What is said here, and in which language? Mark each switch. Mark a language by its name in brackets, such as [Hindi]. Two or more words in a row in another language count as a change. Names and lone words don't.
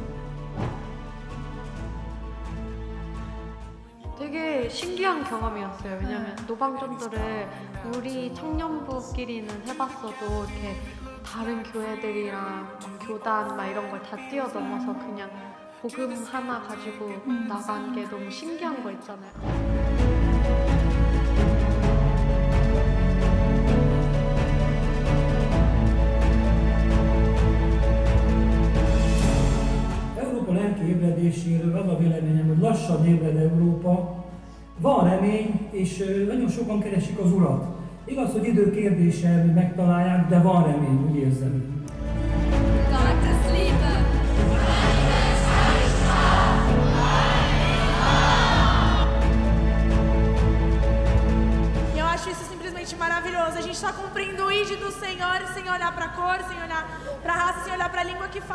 [Korean] 되게 신기한 경험이었어요. 왜냐면 노방전도를 우리 청년부끼리는 해봤어도 이렇게 다른 교회들이랑 막 교단 막 이런 걸 다 뛰어넘어서 그냥 복음 하나 가지고 나간 게 너무 신기한 거 있잖아요. [Hungarian] Európa lelki ébredéséről az a véleményem, hogy lassan ébred Európa. Van remény, és nagyon sokan keresik az Urat. Igaz, hogy idő kérdése, hogy megtalálják, de van remény, úgy érzem. [German] Gottes Liebe. [Portuguese] E eu acho isso simplesmente maravilhoso. A gente está cumprindo o ID do Senhor, sem olhar para a cor, sem olhar para a raça, sem olhar para a língua que fala.